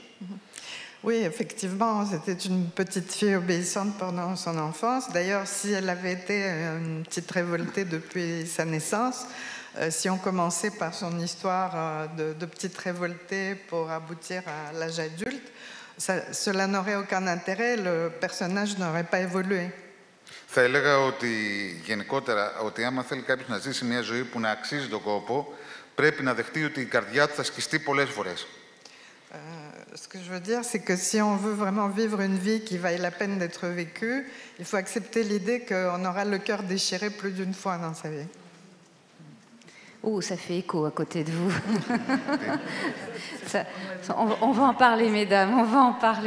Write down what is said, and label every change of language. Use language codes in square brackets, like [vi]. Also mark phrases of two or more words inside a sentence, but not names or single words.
[fr] Oui, effectivement, c'était une petite fille obéissante pendant son enfance. D'ailleurs, si elle avait été une petite révoltée depuis sa naissance, si on commençait par son histoire de petite révoltée pour aboutir à l'âge adulte, cela n'aurait aucun intérêt, le personnage n'aurait pas évolué. [el] Θα έλεγα ότι γενικότερα, ότι άμα θέλει κάποιος να ζήσει μια ζωή που να αξίζει τον κόπο, πρέπει να δεχτεί ότι η καρδιά του θα σκιστεί πολλές φορές. [fr] Ce que je veux dire, c'est que si on veut vraiment vivre une vie qui vaille la peine d'être vécue, il faut accepter l'idée qu'on aura le cœur déchiré plus d'une fois dans sa vie. Oh, ça fait écho à côté de vous. On va en parler, mesdames, on va en parler.